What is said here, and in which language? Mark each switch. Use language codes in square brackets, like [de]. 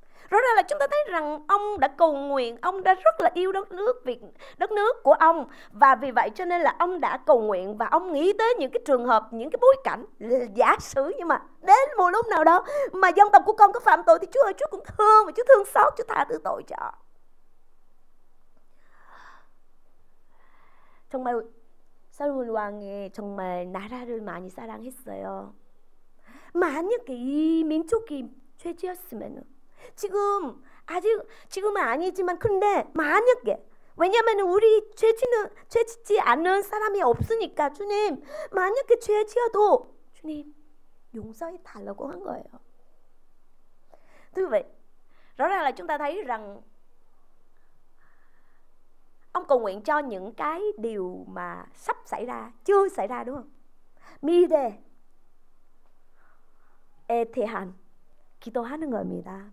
[vi] Rõ ràng là chúng ta thấy rằng ông đã cầu nguyện, ông đã rất là yêu đất nước của ông, và vì vậy cho nên là ông đã cầu nguyện và ông nghĩ tới những cái trường hợp, những cái bối cảnh giả sử, nhưng mà đến một lúc nào đó mà dân tộc của con có phạm tội thì Chúa ơi, Chúa cũng thương và Chúa thương xót, Chúa tha thứ tội cho. [ko] 정말 살로몬 왕이 정말 나라를 많이 사랑했어요. 만약에 이 민족이 죄 지었으면, 지금은 아니지만, 근데 만약에, 왜냐면 우리 죄 짓지 않는 사람이 없으니까 주님, 만약에 죄 지어도 주님 용서해 달라고 한 거예요. [vi] Thưa quý vị, rõ ràng là chúng ta thấy rằng ông cầu nguyện cho những cái điều mà sắp xảy ra, chưa xảy ra, đúng không? [ko] 미래에 대한 기도하는 겁니다.